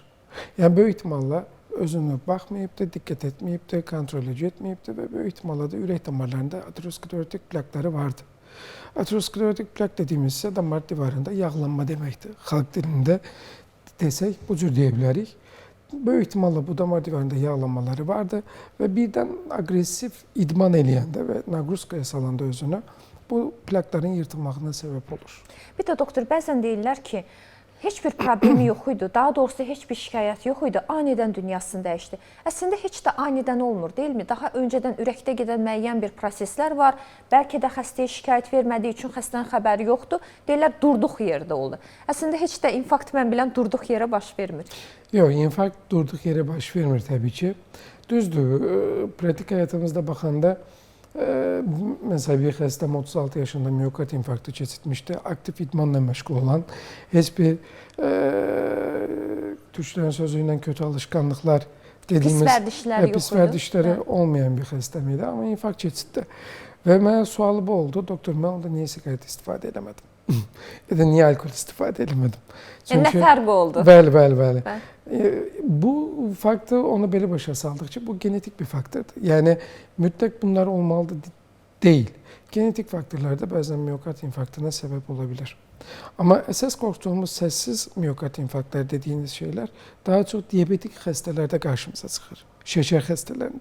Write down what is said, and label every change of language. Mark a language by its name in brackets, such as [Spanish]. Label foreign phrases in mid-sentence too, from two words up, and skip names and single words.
[Turkish] Yani böyük ihtimalle özünü baxmayıbdı, dikkat etmeyibdi, kontrol etmeyibdi ve böyük ihtimalle de ürək damarlarında aterosklerotik plakları vardı. Aterosklerotik plak dediğimiz ise damar divarında yağlanma demektir. Halk dilinde desək bu cür diyebiliriz. Böyük ihtimalle bu damar divarında yağlanmaları vardı ve birden agresif idman eləyəndə ve nagruskaya salanda özünü bu plakların yırtılmağına sebep olur. [Azerbaijani] Bir də doktor, bəzən deyirlər ki, heç bir problemi yox idi, daha doğrusu heç bir şikayət yox idi, anidən dünyasını dəyişdi. Əslində heç də anidən olmur, deyilmi? Daha öncədən ürəkdə gedən müəyyən bir proseslər var. Bəlkə də xəstəyə şikayət vermədiyi üçün xəstənin xəbəri yoxdur. Deyirlər, durduq yerdə oldu. Əslində heç də infarkt mən bilən durduq yerə baş vermir. [Turkish] Yok, infarkt durduk yere baş vermir tabii ki. Düzdür, pratik hayatımızda bakanda mesela bir hastam 36 yaşında miyokard infarktı keçirmişti. Aktif idmanla meşgul olan, hiçbir Türklerin sözüyle kötü alışkanlıklar dediğimiz [Azerbaijani] pis vərdişləri [Turkish] olmayan bir hastamıydı ama infarkt keçirdi. [Azerbaijani] Ve mənə sualı bu oldu, doktor mən onda niye sigaret istifadə edemedim? [Turkish] Ya da niye alkol istifadə edemedim? [Azerbaijani] Çünkü, nə fərqi oldu? Bəli. Bu faktör onu belə başa saldıkça bu genetik bir faktördür. [Turkish] Yani mütlak bunlar olmalı değil. Genetik faktörler de bazen miyokard infarktına sebep olabilir. Ama esas korktuğumuz sessiz miyokard infarktlar dediğiniz şeyler daha çok diyabetik hastalerde karşımıza çıkar. Şeker hastalarında.